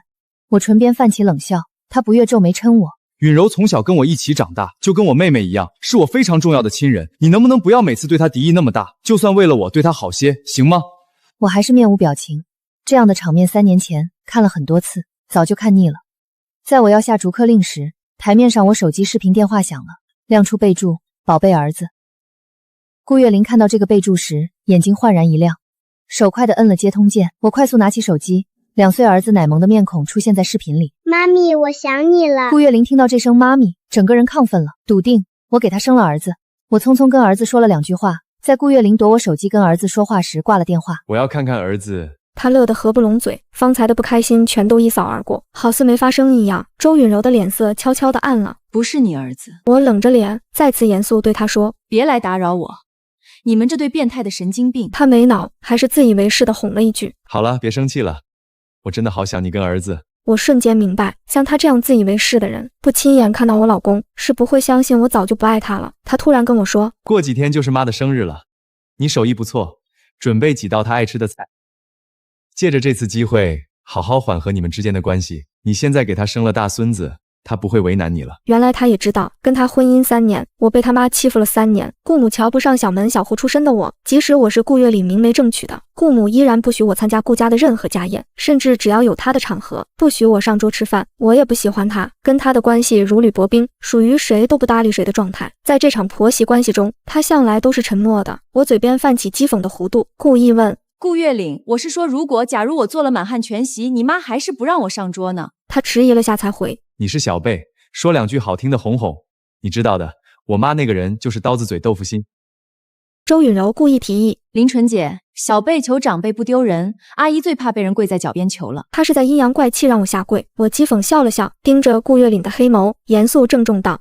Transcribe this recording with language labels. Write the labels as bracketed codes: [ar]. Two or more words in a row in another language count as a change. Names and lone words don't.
[zh] 我唇邊泛起冷笑，她不悅皺眉嗔我。允柔從小跟我一起長大，就跟我妹妹一樣，是我非常重要的親人。你能不能不要每次对她敵意那麼大？就算為了我对她好些，行嗎？我還是面無表情。這樣的場面3年前看了很多次，早就看膩了。在我要下逐客令時，台面上我手機視頻電話響了，亮出備注：寶貝兒子。顧月玲看到這個備注時，眼睛煥然一亮，手快地摁了接通鍵。我快速拿起手機，2歲兒子奶萌的面孔出現在視頻裡。媽咪，我想你了。顧月玲聽到這聲媽咪，整個人亢奮了，篤定我給她生了兒子。我匆匆跟兒子說了2句話，在顧月玲奪我手機跟兒子說話時掛了電話。我要看看兒子。他樂得合不攏嘴，方才的不開心全都一掃而過，好似沒發生一樣。周允柔的臉色悄悄地暗了。不是你兒子。我冷着臉，再次嚴肅對他說： 別來打擾我，你們這對變態的神經病。他沒腦，還是自以為是的哄了一句。好了，別生氣了，我真的好想你跟兒子。我瞬間明白，像他這樣自以為是的人，不親眼看到我老公，是不會相信我早就不愛他了。他突然跟我說，過幾天就是媽的生日了，你手藝不錯，準備幾道她愛吃的菜。借着這次機會，好好緩和你們之間的關係。你現在給他生了大孫子，他不會為難你了。原來他也知道，跟他婚姻3年，我被他媽欺負了3年。顧母瞧不上小門小戶出身的我，即使我是顧月裡明媒正娶的，顧母依然不許我參加顧家的任何家宴，甚至只要有他的場合，不許我上桌吃飯。我也不喜歡他，跟他的關係如履薄冰，屬於誰都不搭理誰的狀態。在這場婆媳關係中，他向來都是沉默的。我嘴邊泛起譏諷的弧度，故意問。顧月玲，我是說，假如我做了滿漢全席，你媽還是不讓我上桌呢？她遲疑了下才回： 你是小輩，說2句好聽的哄哄，你知道的，我媽那個人就是刀子嘴豆腐心。周允柔故意提議： 林纯姐，小輩求長輩不丟人，阿姨最怕被人跪在腳邊求了。她是在陰陽怪氣讓我下跪。我譏諷笑了笑，盯着顧月玲的黑眸，嚴肅鄭重道：